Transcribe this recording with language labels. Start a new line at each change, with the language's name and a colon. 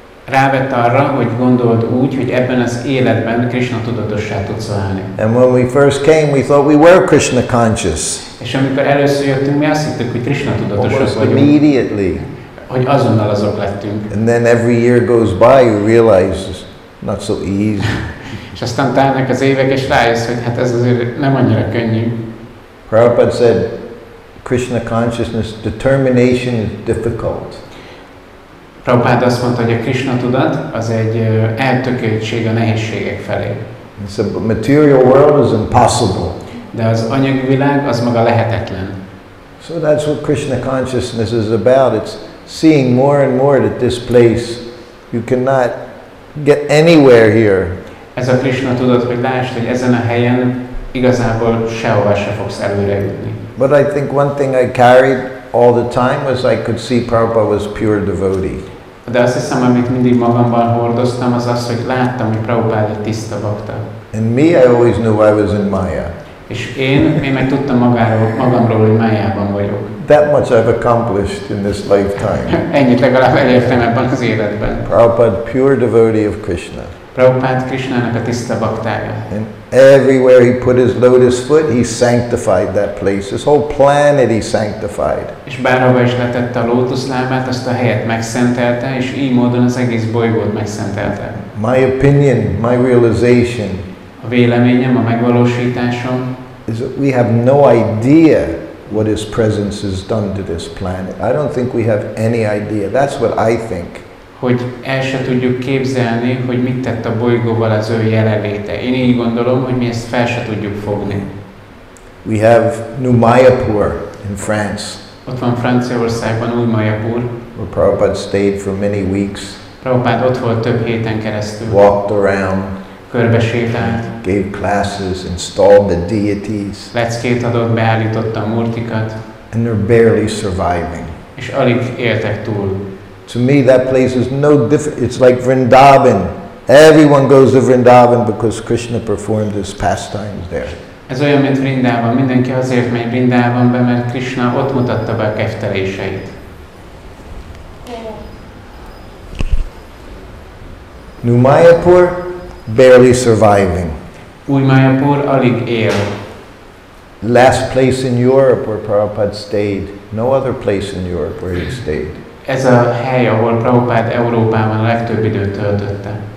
Hungarian: Rávett arra, hogy gondold úgy, hogy ebben az életben Krishna tudatossá tudsz válni.
English: And when we first came, we thought we were Krishna conscious.
Hungarian: És amikor először jöttünk, mi azt hittük, hogy Krishna tudatosak vagyunk.
English: Immediately.
Hungarian: Hogy azonnal azok lettünk.
English: And then every year goes by, you realize it's not so easy.
Hungarian: És aztán telnek az évek, és rájössz, hogy hát ez azért nem annyira könnyű.
English: Prabhupada said, Krishna consciousness, determination is difficult.
Hungarian: Prabhupada azt mondta, hogy a Krishna tudat az egy eltökéltség a nehézségek felé.
English: He said, but material world is impossible.
Hungarian: De az anyagi világ az maga lehetetlen.
English: So that's what Krishna consciousness is about. It's seeing more and more that this place, you cannot get anywhere here.
Hungarian: Ez a Krishna tudat, hogy lásd, hogy ezen a helyen igazából sehová se fogsz előre jutni.
English: But I think one thing I carried all the time was I could see Prabhupada was pure devotee.
Hungarian: De azt hiszem, amit mindig magamban hordoztam, az az, hogy láttam, hogy Prabhupada egy tiszta bakta.
English: And me, I always knew I was in Maya.
Hungarian: És én meg tudtam magamról, hogy Májában vagyok.
English: That much I've accomplished in this lifetime.
Hungarian: Ennyit legalább elértem ebben az életben.
English: Prabhupada, pure devotee of Krishna.
Hungarian: Prabhupada Krishnának a tiszta baktája.
English: And everywhere he put his lotus foot, he sanctified that place. This whole planet he sanctified.
Hungarian: És bárhova is letette a lótuszlábát, azt a helyet megszentelte, és így módon az egész bolygót megszentelte.
English: My opinion, my realization,
Hungarian: a véleményem, a megvalósításom,
English: is that we have no idea what his presence has done to this planet. I don't think we have any idea. That's what I think.
Hungarian: Hogy el se tudjuk képzelni, hogy mit tett a bolygóval az ő jelenléte. Én így gondolom, hogy mi ezt fel se tudjuk fogni.
English: We have New Mayapur in France.
Hungarian: Ott van Franciaországban Új Mayapur.
English: Where Prabhupada stayed for many weeks.
Hungarian: Prabhupada ott volt több héten keresztül.
English: Walked around.
Hungarian: Körbesétált.
English: Gave classes, installed the deities.
Hungarian: Leckét adott, beállította a murtikat.
English: And they're barely surviving.
Hungarian: És alig éltek túl.
English: To me, that place is no different. It's like Vrindavan. Everyone goes to Vrindavan because Krishna performed his pastimes there.
Hungarian: Ez olyan, mint Vrindában. Mindenki azért megy Vrindában be, mert Krishna ott mutatta be a kefteléseit.
English: New Mayapur, barely surviving.
Hungarian: Új Mayapur alig él.
English: Last place in Europe where Prabhupada stayed. No other place in Europe where he stayed.
Hungarian: Ez a hely, ahol Prabhupada Európában a legtöbb időt töltötte.